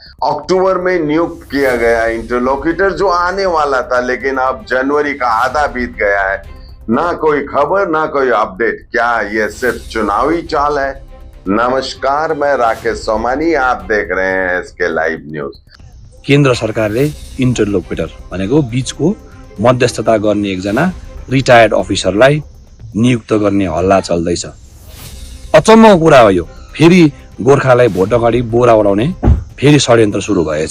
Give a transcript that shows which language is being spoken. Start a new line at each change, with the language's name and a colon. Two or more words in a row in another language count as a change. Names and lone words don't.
Hindi: अक्टूबर में नियुक्त किया गया इंटरलोकेटर जो आने वाला था, लेकिन अब जनवरी का आधा बीत गया है, ना कोई खबर ना कोई अपडेट। क्या यह सिर्फ चुनावी चाल है? नमस्कार, मैं राकेश सोमानी, आप देख रहे हैं इसके लाइव न्यूज।
Nepali: केन्द्र सरकारले इन्टरलोकेटर भनेको बीचको मध्यस्थता गर्ने एकजना रिटायर्ड अफिसरलाई नियुक्त गर्ने हल्ला चल्दैछ। अचम्मको कुरा हो यो। फेरि गोर्खालाई भोट अगाडि बोरा उडाउने फेरि षड्यन्त्र सुरु भएछ।